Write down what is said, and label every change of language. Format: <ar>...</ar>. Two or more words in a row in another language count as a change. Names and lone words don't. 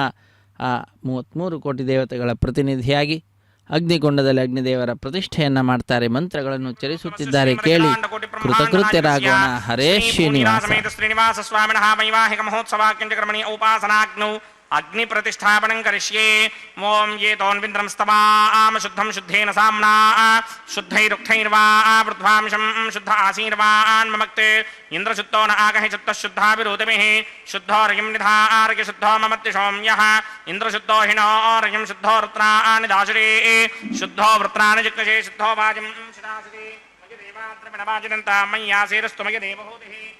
<kn>ಆ 33 ಕೋಟಿ ದೇವತೆಗಳ ಪ್ರತಿನಿಧಿಯಾಗಿ ಅಗ್ನಿಕೊಂಡದಲ್ಲಿ ಅಗ್ನಿದೇವರ ಪ್ರತಿಷ್ಠೆಯನ್ನು ಮಾಡ್ತಾರೆ. ಮಂತ್ರಗಳನ್ನು ಉಚ್ಚರಿಸುತ್ತಿದ್ದಾರೆ. ಕೇಳಿ ಕೃತಕೃತ್ಯರಾಗೋಣ. ಹರೇ ಶ್ರೀನಿವಾಸ.</kn> <sa>ಶ್ರೀನಿವಾಸ ಸ್ವಾಮಿನಃ ವೈವಾಹಿಕ ಮಹೋತ್ಸವ ಕಿಂಚಕರ್ಮಣಿ ಉಪಾಸನಾಗ್ನೌ ಅಗ್ನಿ ಪ್ರತಿಷ್ಠಾಪನಂ ಕರಿಷ್ಯೆ. ಓಂ ಯೇತೋನ್ವಿಂದ್ರಂ ಸ್ತವಾಮ ಶುದ್ಧಂ ಶುದ್ಧೇನ ಸಾಮ್ನಾ ಶುದ್ಧೈರುಕ್ತೈರ್ವಾ ವೃದ್ಧಾಂಶಂ ಶುದ್ಧ ಆಸೀರ್ವಾನ್ ಮಮಕ್ತೆ ಇಂದ್ರಶುದ್ಧೋ ನ ಆಗಹಿ ಶುದ್ಧಶುದ್ಧಾಭಿರೋಧಮಿಃ ಶುದ್ಧೋರ್ಯಂ ನಿಧಾರ್ಯ ಶುದ್ಧೋ ಮಮತ್ತಿ ಸೌಮ್ಯಃ ಇಂದ್ರಶುದ್ಧೋ ಹಿಣೋರ್ಯಂ ಶುದ್ಧೋ ವೃತ್ರಾಣಿ ದಾಶುರೇ ಶುದ್ಧೋ ವೃತ್ರಾಣಿ ಜಿಕ್ನಶೇ ಶುದ್ಧೋ ವಾಜಂ ಶಿದಾಸತಿ ಮಯ ದೇವಾದ್ರಮಿಣವಾಜಿನಂತ ಮಯ್ಯಾಸೇರಸ್ತು ಮಯ ದೇವಹೂತಿಃ</sa>